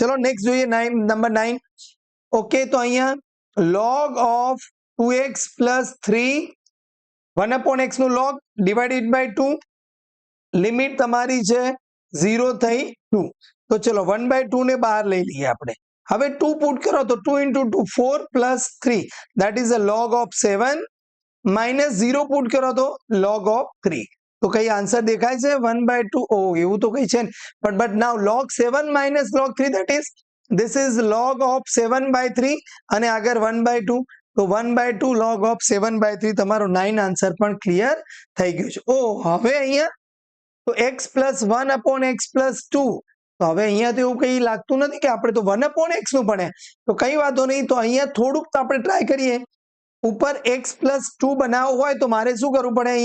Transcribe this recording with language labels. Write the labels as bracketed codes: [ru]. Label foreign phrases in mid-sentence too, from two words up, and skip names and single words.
[gu] ચલો નેક્સ્ટ જોઈએ નંબર 9. ઓકે તો અહીંયા [en] log of [gu] 2x + 3 1/x નું log /2 લિમિટ તમારી છે 0 થઈ 2. તો ચલો 1/2 ને બહાર લઈ લઈએ આપણે. હવે 2 પુટ કરો તો 2 × 2 4 + 3 [en] that is a log of 7 [gu] -0 પુટ કરો તો log of 3. તો કઈ આન્સર દેખાય છે? 1/2. ઓ એવું તો કઈ છે ને. [en] but now log 7 - log 3 that is this is log of 7/3 [gu] અને આગળ 1/2. તો 1/2 [en] log of 7/3 [gu] તમારો 9 આન્સર પણ ક્લિયર થઈ ગયું છે. ઓ હવે અહીંયા તો x + 1/x + 2. તો હવે અહીંયા તો એવું કઈ લાગતું નથી કે આપણે તો 1/x નું ભણ્યા. તો કઈ વાંધો નહીં. તો અહીંયા થોડુંક તો આપણે ટ્રાય કરીએ. ઉપર x + 2 બનાવવું હોય તો મારે શું કરવું પડે?